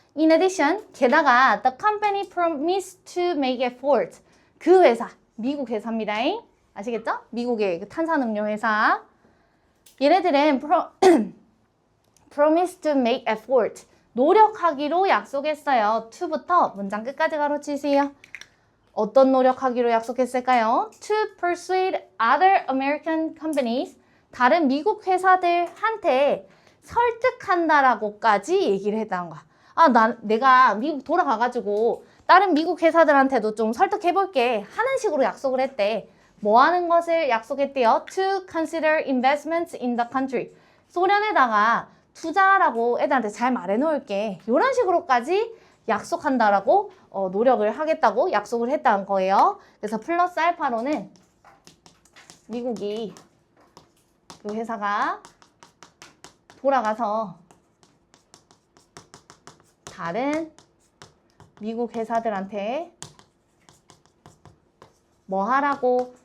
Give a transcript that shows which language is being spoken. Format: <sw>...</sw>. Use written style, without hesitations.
<en>In addition,</en> <ko>게다가</ko> <en>the company promised to make effort.</en> <ko>그 회사, 미국 회사입니다. 아시겠죠? 미국의 그 탄산음료 회사. 얘네들은</ko> <en>promised to make effort.</en> <ko>노력하기로 약속했어요. to부터 문장 끝까지 가로치세요. 어떤 노력하기로 약속했을까요?</ko> <en>To persuade other American companies.</en> <ko>다른 미국 회사들한테 설득한다라고까지 얘기를 했다는 거야. 내가 미국 돌아가가지고 다른 미국 회사들한테도 좀 설득해볼게 하는 식으로 약속을 했대. 뭐 하는 것을 약속했대요?</ko> <en>To consider investments in the country.</en> <ko>소련에다가 투자라고 애들한테 잘 말해놓을게. 이런 식으로까지 약속한다라고 노력을 하겠다고 약속을 했다는 거예요. 그래서 플러스 알파로는 미국이 그 회사가 돌아가서 다른 미국 회사들한테 뭐 하라고?</ko>